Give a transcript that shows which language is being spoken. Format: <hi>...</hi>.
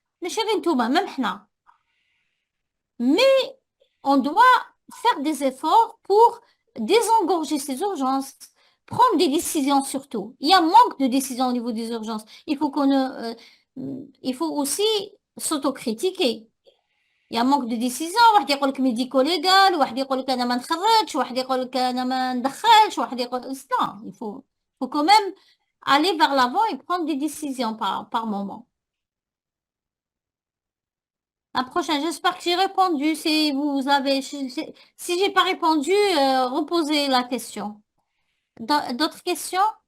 <fr>Mais chérie Touma, même là. Mais on doit faire des efforts pour désengorger ces urgences, prendre des décisions surtout. Il y a un manque de décisions au niveau des urgences. Il faut aussi s'autocritiquer. Il y a un manque de décision.</fr> <ar>واحد يقول لك médico-légal, واحد يقول لك أنا ما نخرجش, واحد يقول لك أنا ما ندخلش, واحد يقول...</ar> <fr>Non, il faut quand même aller vers l'avant et prendre des décisions par moment. La prochaine, j'espère que j'ai répondu. Si vous avez, si j'ai pas répondu, reposez la question. D'autres questions?</fr>